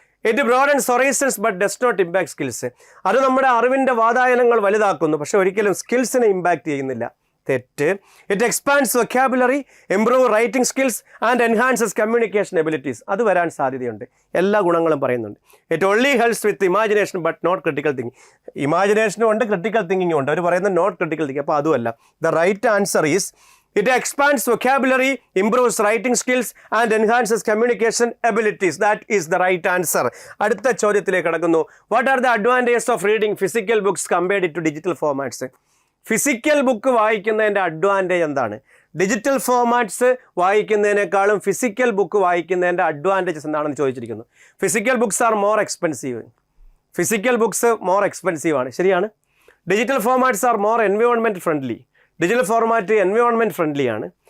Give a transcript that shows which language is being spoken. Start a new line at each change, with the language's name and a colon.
English: It broadens horizons but does not impact skills.
Malayalam: അത് നമ്മുടെ അറിവിൻ്റെ വാതായനങ്ങൾ വലുതാക്കുന്നു, പക്ഷെ ഒരിക്കലും സ്കിൽസിനെ ഇമ്പാക്ട് ചെയ്യുന്നില്ല. തെറ്റ്.
English: It expands vocabulary, improve writing skills and enhances communication abilities.
Malayalam: അത് വരാൻ സാധ്യതയുണ്ട്. എല്ലാ ഗുണങ്ങളും പറയുന്നുണ്ട്.
English: It only helps with imagination but not critical thinking.
Malayalam: ഇമാജിനേഷനും ഉണ്ട്, ക്രിട്ടിക്കൽ തിങ്കിങ്ങും ഉണ്ട്. അവർ പറയുന്നത്
English: Not critical thinking.
Malayalam: അപ്പോൾ അതുമല്ല.
English: The right answer is it expands vocabulary, improves writing skills and enhances communication abilities. That is the right answer.
Malayalam: അടുത്ത ചോദ്യത്തിലേക്ക് കടക്കുന്നു.
English: What are the advantages of reading physical books compared to digital formats?
Malayalam: Physical book വായിക്കുന്നതിൻ്റെ advantage എന്താണ്? Digital formats വായിക്കുന്നതിനേക്കാളും physical book വായിക്കുന്നതിൻ്റെ advantages എന്താണെന്ന് ചോദിച്ചിരിക്കുന്നു.
English: Physical books are more expensive. Physical books more expensive
Malayalam: ആണ്, ശരിയാണ്.
English: Digital formats are more environment friendly. Digital format environment friendly ആണ്.